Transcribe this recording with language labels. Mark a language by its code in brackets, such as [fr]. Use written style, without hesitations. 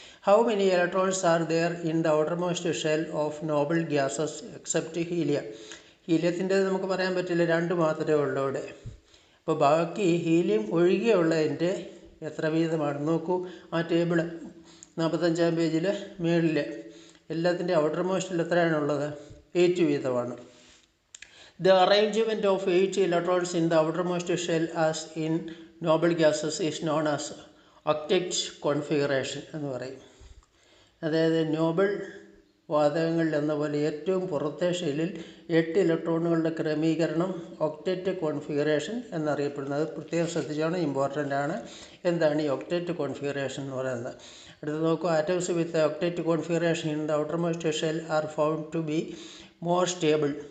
[en] How many electrons are there in the outermost shell of noble gases except helium? [ml] ഹീലിയത്തിൻ്റേത് നമുക്ക് പറയാൻ പറ്റില്ല, 2 മാത്രമേ ഉള്ളൂ ഇവിടെ. അപ്പോൾ ബാക്കി ഹീലിയം ഒഴികെയുള്ളതിൻ്റെ എത്ര വീതമാണ് നോക്കൂ. ആ ടേബിൾ 45-ാം പേജിൽ മുകളിൽ എല്ലാത്തിൻ്റെ ഔട്ടർ മോസ്റ്റിൽ എത്രയാണുള്ളത്? 8 വീതമാണ്. [en] The arrangement of 8 electrons in the outermost shell as in noble gases is known as octet configuration [ml] എന്ന് പറയും. അതായത് നോബൽ വാതകങ്ങളിൽ എന്ന പോലെ ഏറ്റവും പുറത്തെ ഷെല്ലിൽ 8 ഇലക്ട്രോണുകളുടെ ക്രമീകരണം ഒക്ടറ്റ് കോൺഫിഗറേഷൻ എന്നറിയപ്പെടുന്നത്. പ്രത്യേകം ശ്രദ്ധിച്ചാണ്, ഇമ്പോർട്ടൻ്റ് ആണ്. എന്താണ് ഈ ഒക്ടറ്റ് കോൺഫിഗറേഷൻ എന്ന് പറയുന്നത്? അടുത്ത് നോക്കൂ. [en] Atoms with octet configuration in the outermost shell are found to be more stable.